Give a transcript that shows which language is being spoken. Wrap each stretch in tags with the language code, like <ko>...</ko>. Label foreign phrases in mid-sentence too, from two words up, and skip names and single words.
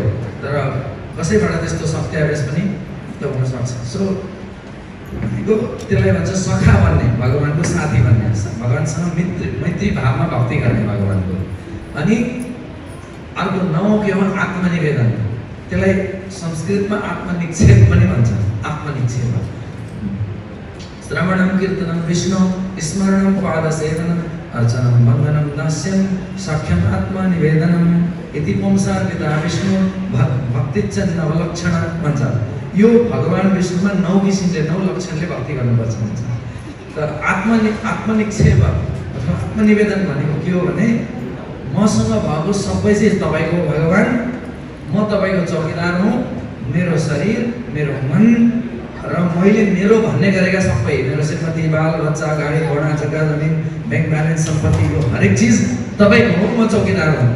<ne>तर कसैबाट त्यस्तो सत्यावेश पनि त हुनसक्छ। सो त्यसलाई भन्छ सखा भन्ने, भगवानको साथी भन्ने, भगवानसँग मैत्री भावमा भक्ति गर्ने भगवानको। अनि अर्को 9 के हो आत्मनिवेदन। त्यसलाई संस्कृतमा आत्मनिक्षेप पनि भन्छ।</ne> <sa>आत्मनिक्षेप श्रवणं कीर्तनं विष्णु स्मरणं पादसेवनम् अर्चनं वन्दनं दास्यं सख्यम् आत्मनिवेदनम् इति पुंसार्पिता विष्णु भक्तिच्च नवलक्षण भन्छ।</sa> <ne>यो भगवान विष्णुमा 9 किसिमले 9 लक्षणले भक्ति गर्नुपर्छ भन्छ। तर आत्मनिक्षेप अथवा आत्मनिवेदन भनेको के हो भने मसँग भएको सबै चाहिँ तपाईँको भगवान, म तपाईँको चौकीदार हुँ। मेरो शरीर, मेरो मन र मैले मेरो भन्ने गरेका सबै, मेरो श्रीमती, बाल बच्चा, गाडी घोडा, जग्गा जमिन, ब्याङ्क ब्यालेन्स, सम्पत्ति, यो हरेक चिज तपाईँको हो, म चौकीदार हुँ।</ne>